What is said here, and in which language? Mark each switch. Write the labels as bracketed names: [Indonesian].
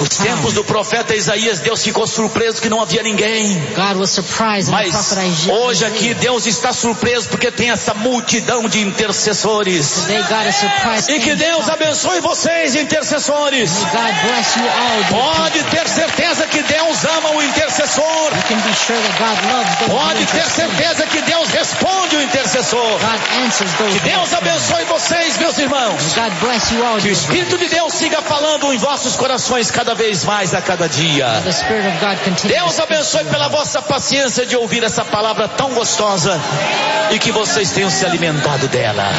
[Portuguese] found. Nos tempos do profeta Isaías, Deus ficou surpreso que não havia ninguém. [English] God was surprised. [Portuguese] Mas hoje aqui Deus está surpreso porque tem essa multidão de intercessores. E que Deus abençoe vocês, intercessores. [English] God bless you all, [Portuguese] pode ter certeza que Deus ama o intercessor. [English] You can be sure that God loves the [Portuguese] pode ter certeza que Deus responde o intercessor. [English] God answers those [Portuguese] que Deus abençoe vocês, meus irmãos. [English] God bless you all, [Portuguese] que o Espírito de Deus siga falando em vossos corações cada vez mais a cada dia. [English] The Spirit of God continues [Portuguese] Deus abençoe pela vossa paciência de ouvir essa palavra tão gostosa e que vocês tenham se alimentado dela.